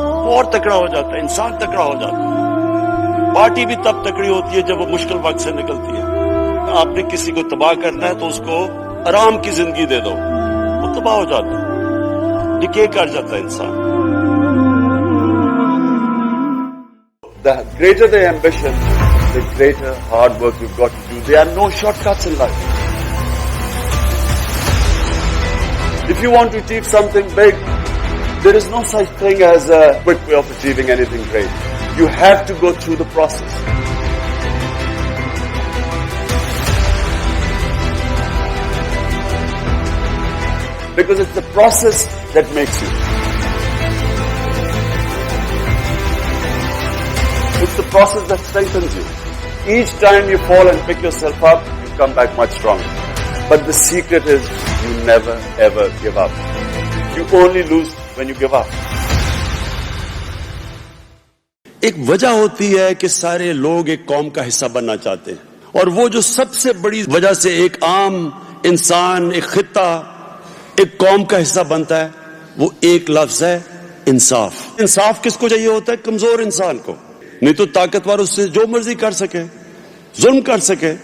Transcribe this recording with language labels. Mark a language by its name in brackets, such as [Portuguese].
[Urdu] وہ اور تکڑا ہو جاتا ہے, انسان تکڑا ہو جاتا ہے. پارٹی بھی تب تکڑی ہوتی ہے جب وہ مشکل وقت سے نکلتی ہے. آپ نے کسی کو تباہ کرنا ہے تو اس کو آرام کی زندگی دے دو, وہ تباہ ہو جاتا ہے, ڈکے کر جاتا ہے انسان. [English] The greater the ambition, the greater hard work you've got to do. There are no shortcuts in life. If you want to achieve something big, there is no such thing as a quick way of achieving anything great. You have to go through the process. Because it's the process that makes you. It's the process that strengthens you. Each time you fall and pick yourself up, you come back much stronger. But the secret is you never ever give up. You only lose when you give up. [Urdu] ایک وجہ ہوتی ہے کہ سارے لوگ ایک قوم کا حصہ بننا چاہتے ہیں, اور وہ جو سب سے بڑی وجہ سے ایک عام انسان, ایک خطہ, ایک قوم کا حصہ بنتا ہے, وہ ایک لفظ ہے انصاف. انصاف کس کو چاہیے ہوتا ہے؟ کمزور انسان کو. نہیں تو طاقتور اس سے جو مرضی کر سکے, ظلم کر سکے.